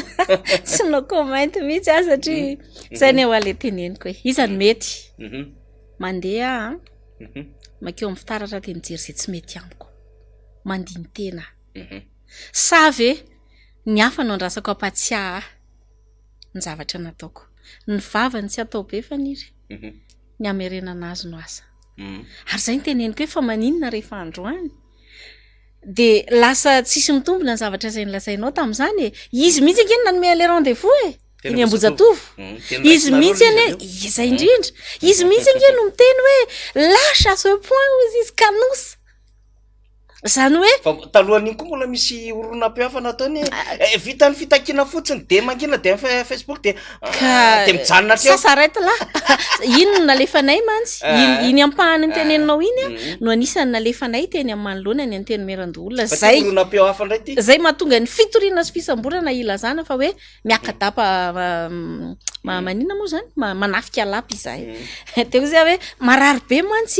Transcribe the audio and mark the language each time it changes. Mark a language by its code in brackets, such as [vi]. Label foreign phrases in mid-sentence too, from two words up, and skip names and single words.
[mg] tsy [en] no comment [mg] mihitsy azy satria zay ny oale teneniko hoe izany mety mandeha makeo amin'ny fitaratra de mijery zay tsy mety amiko mandiny tena sa ve ny hafa no andrasako apatsiaha ny zavatra nataoko ny vavany tsy atao be faniry ny amerenana azy no asa ary zay ny teneniko hoe fa maninona rehefa androany de lasa tsisy mitombona ny zavatra zay nilazainao tam'izany izy mihitsy angeny nanome le rendez-vous eny Ambojatovo izy mihitsy eny izay indrindra izy mihitsy angeny no miteny hoe [fr] lâche à ce point [mg] ozy izy kanosy zany hoe fa talohan'iny koa mbola misy oronam-pihafa nataony vitany fitakiana fotsiny de mangina de Facebook de mijanona [fr] ça s'arrête là [mg] ino nalefanay mantsy iny ampahany ny teneninao iny no anisany nalefanay teny amin'ny manoloana ny anteny merandolona zay oronam-pihafa ndray ty zay mahatonga ny fitoriana sy fisamborana ilazana fa hoe miakadapa manina moa zany manafika lapy izay teo zay hoe marary be mantsy